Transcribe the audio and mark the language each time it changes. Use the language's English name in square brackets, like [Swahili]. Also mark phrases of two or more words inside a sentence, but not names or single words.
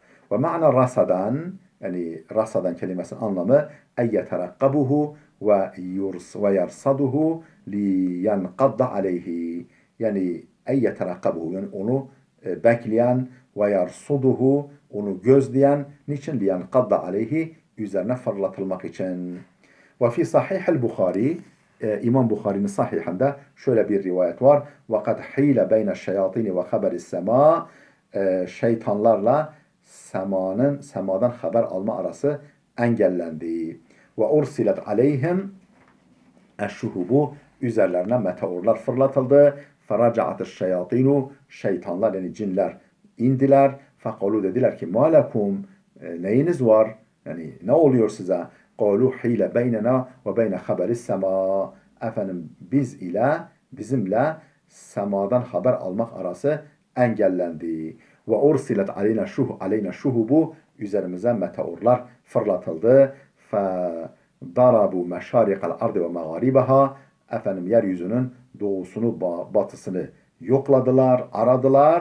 [Arabic] ومعنى رصدا, [Turkish] yani rasadan kelimesinin anlamı [Arabic] أي يترقبه ويرصده لينقض عليه, [Turkish] yani eyyeterakkabuhu, yani onu bekleyen ve yersuduhu, onu gözleyen, niçin [Arabic] لينقض عليه, [Turkish] üzerine fırlatılmak için. [Arabic] وفي صحيح البخاري, [Turkish] İmam Bukhari'nin sahihinde şöyle bir rivayet var. [Arabic] وَقَدْ حِيلَ بَيْنَ الشَّيَاطِينِ وَخَبَرِ السَّمَاءِ, [Turkish] şeytanlarla semadan haber alma arası engellendi. [Arabic] وَاُرْسِلَتْ عَلَيْهِمْ الشهب, [Turkish] üzerlerine meteorlar fırlatıldı. [Arabic] فَرَجَعَتِ الشَّيَاطِينُ, [Turkish] şeytanlar yani cinler indiler. [Arabic] فَقَالُوا, [Turkish] dediler ki [Arabic] مَا لَكُمْ, [Turkish] neyiniz var? Yani ne oluyor size? [Arabic] قَالُوا حِيلَ بَيْنَنَا وَبَيْنَ خَبَرِ السَّمَاءِ, [Turkish] bizimle semadan haber almak arası engellendi. [Arabic] وأرسلت علينا الشهب, [Turkish] üzerimize meteorlar fırlatıldı. [Arabic] فضربوا مشارق الأرض ومغاربها, [Turkish] yeryüzünün doğusunu batısını yokladılar, aradılar.